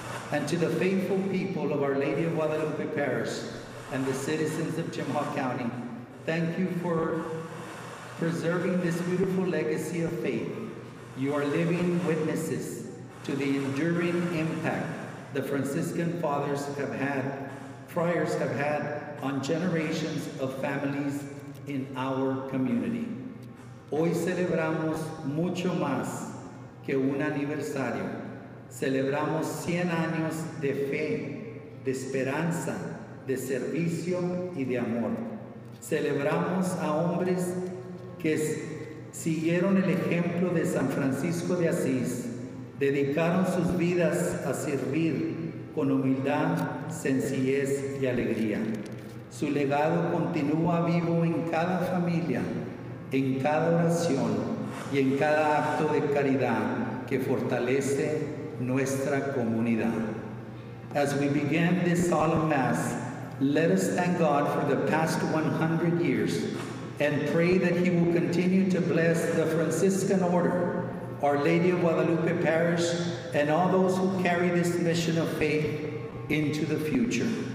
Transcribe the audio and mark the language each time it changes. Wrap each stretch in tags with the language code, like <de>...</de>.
<en>And to the faithful people of Our Lady of Guadalupe Parish and the citizens of Chippewa County, thank you for preserving this beautiful legacy of faith. You are living witnesses to the enduring impact the Franciscan fathers have had, friars have had, on generations of families in our community.</en> <es>Hoy celebramos mucho más que un aniversario. Celebramos 100 años de fe, de esperanza, de servicio y de amor. Celebramos a hombres que siguieron el ejemplo de San Francisco de Asís, dedicaron sus vidas a servir con humildad, sencillez y alegría. Su legado continúa vivo en cada familia, en cada oración y en cada acto de caridad que fortalece nuestra comunidad.</es> <en>As we begin this solemn Mass, let us thank God for the past 100 years and pray that He will continue to bless the Franciscan Order, Our Lady of Guadalupe Parish, and all those who carry this mission of faith into the future.</en>